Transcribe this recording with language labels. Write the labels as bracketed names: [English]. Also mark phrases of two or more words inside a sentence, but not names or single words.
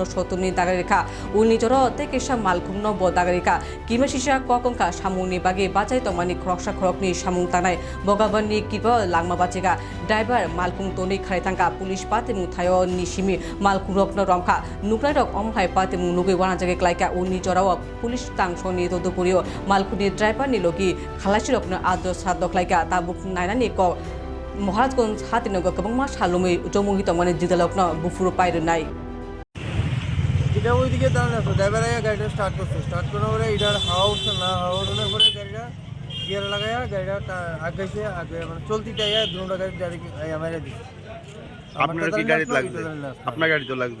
[Kok Borok] सतुनि दागारिखा उनि जर तेकेसा मालकुंनो ब दागारिखा किमासिसा ककंका सामुंनि बागे बाचाइ तमानि खरकसा खरकनि सामुं तानाय बगाबाननि किबा लांमा बाचिगा ड्राइभार मालकुं तनि खायथांगा पुलिस पातेमुं थायो निसिमि मालकुं रकनो रमखा नुक्राय रक अमहाय पातेमुं नुगै वाना जागे क्लाइका उनि जराव पुलिस तांसनि तदुपुरियो मालकुंनि ड्राइभारनि लोगि खालासि रकनो आदर साद क्लाइका ताबुक नायनानि क महाराजगंज हातीनगर गोबांमा सालुमै जमुहि तमानि दिदालकनो बुफुरु पाइरनाय [Bangla] এটা ওইদিকে দাঁড়ানো আছে, ড্রাইভার আগে গাড়িটা স্টার্ট করার পরে এটার হাওয়া উঠছে না, হাওয়া উঠানোর পরে গাড়িটা গিয়ার লাগাইয়া গাড়িটা আগাইছে, আগে মানে চলতিটা দুটো গাড়ি ডাইরেক্ট আমার দিচ্ছে। আপনার কি গাড়ি লাগছে? আপনার গাড়ি তো লাগছে?